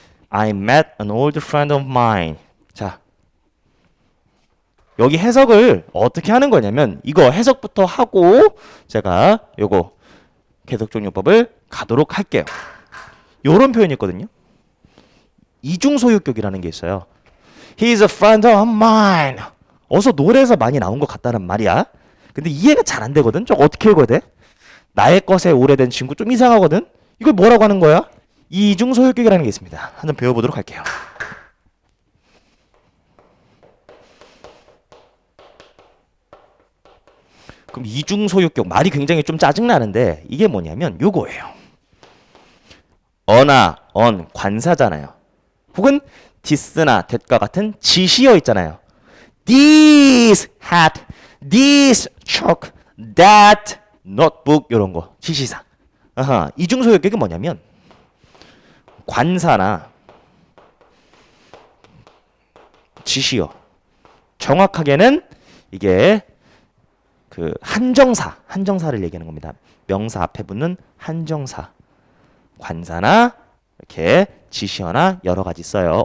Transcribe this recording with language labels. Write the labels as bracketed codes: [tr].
[en] I met an old friend of mine. [ko] 자, 여기 해석을 어떻게 하는 거냐면 이거 해석부터 하고 제가 요거 계속적용법을 가도록 할게요. 요런 표현이 있거든요. 이중소유격이라는 게 있어요. [en] He's a friend of mine. [ko] 어서 노래에서 많이 나온 것 같다는 말이야. 근데 이해가 잘 안 되거든. 저거 어떻게 읽어야 돼? 나의 것에 오래된 친구 좀 이상하거든. 이걸 뭐라고 하는 거야? 이중소유격이라는 게 있습니다. 한번 배워보도록 할게요. 그럼 이중소유격 말이 굉장히 좀 짜증나는데 이게 뭐냐면 요거예요. 어나 언 관사잖아요. 혹은 this나 that과 같은 지시어 있잖아요. [en] This hat, this chalk, that notebook [ko] 이런 거 지시사. 아하, 이중소유격이 뭐냐면 관사나 지시어 정확하게는 이게 그 한정사를 얘기하는 겁니다. 명사 앞에 붙는 한정사. 관사나 이렇게 지시어나 여러 가지 써요.